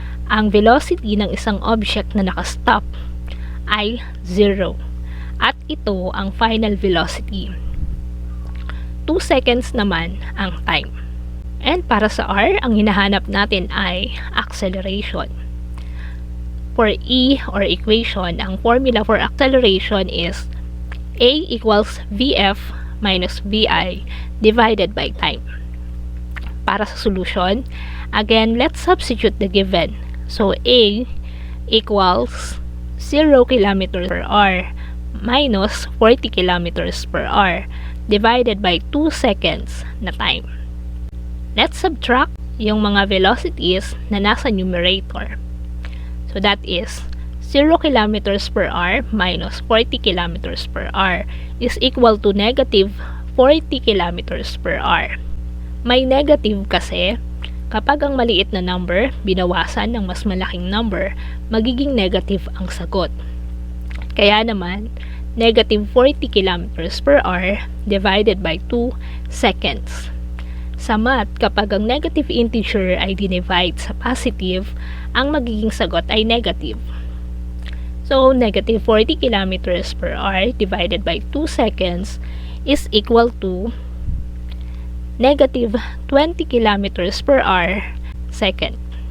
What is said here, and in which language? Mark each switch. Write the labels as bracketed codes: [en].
[tl] Ang velocity ng isang object na nakastop ay 0 at ito ang final velocity. 2 seconds naman ang time. And para sa R, ang hinahanap natin ay acceleration. [en] For E or equation, ang formula for acceleration is A equals VF minus VI divided by time. [tl] Para sa [en] solution, again, let's substitute the given. So, A equals 0 km per hour minus 40 km per hour divided by 2 seconds na time. Let's subtract [tl] yung mga [en] velocities [tl] na nasa [en] numerator. So that is 0 kilometers per hour minus 40 kilometers per hour is equal to negative 40 kilometers per hour. [tl] May negative kasi Kapag ang maliit na number binawasan ng mas malaking number, magiging negative ang sagot. Kaya naman, [en] negative 40 kilometers per hour divided by 2 seconds. [tl] Sa math, kapag ang negative integer ay dinivide sa positive, ang magiging sagot ay negative. [en] So, negative 40 kilometers per hour divided by 2 seconds is equal to negative 20 kilometers per hour second.